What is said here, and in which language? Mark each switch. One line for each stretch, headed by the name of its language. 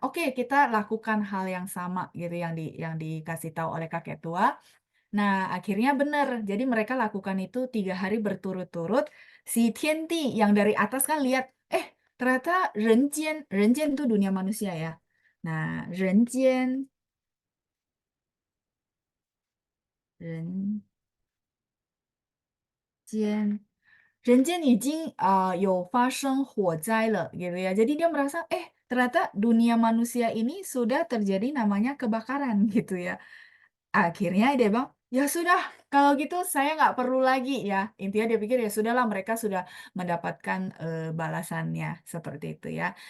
Indonesian: Oke, kita lakukan hal yang sama gitu yang dikasih tahu oleh kakek tua. Nah, akhirnya benar. Jadi mereka lakukan itu 3 hari berturut-turut. Si Tianti yang dari atas kan lihat, ternyata Renjian itu dunia manusia ya. Nah, Renjian
Chinese: 人间人间已经有发生火灾了gitu ya.
Indonesian: Jadi dia merasa, ternyata dunia manusia ini sudah terjadi namanya kebakaran gitu ya. Akhirnya dia bilang, "Ya sudah, kalau gitu saya nggak perlu lagi ya." Intinya dia pikir, ya sudahlah mereka sudah mendapatkan, balasannya, seperti itu ya.